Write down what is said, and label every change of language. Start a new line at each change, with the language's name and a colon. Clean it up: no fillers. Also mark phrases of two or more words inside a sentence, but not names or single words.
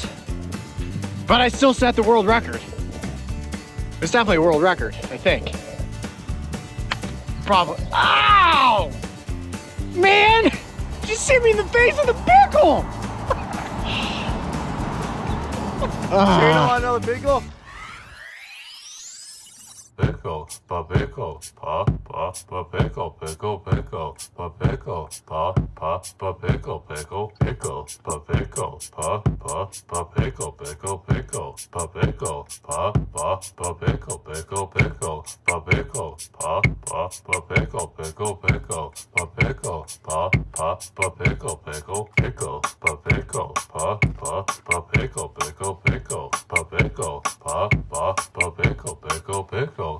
English: But I still set the world record. It's definitely a world record, I think. Probably. Ow! Man! Just hit me in the face with a pickle! So you don't want another pickle? Pickle, pa pickle, pa pickle, pickle, pickle, pa pickle, pa pickle, pickle, pickle, pa pickle, pa pickle, pickle, pickle, pa pickle, pa pickle, pickle, pickle, pa pickle, pa pickle, pickle, pickle, pa pickle, pa pickle, pickle, pickle, pa pickle, pa pickle, pickle, pickle, pa pickle, pa pickle, pickle, pickle.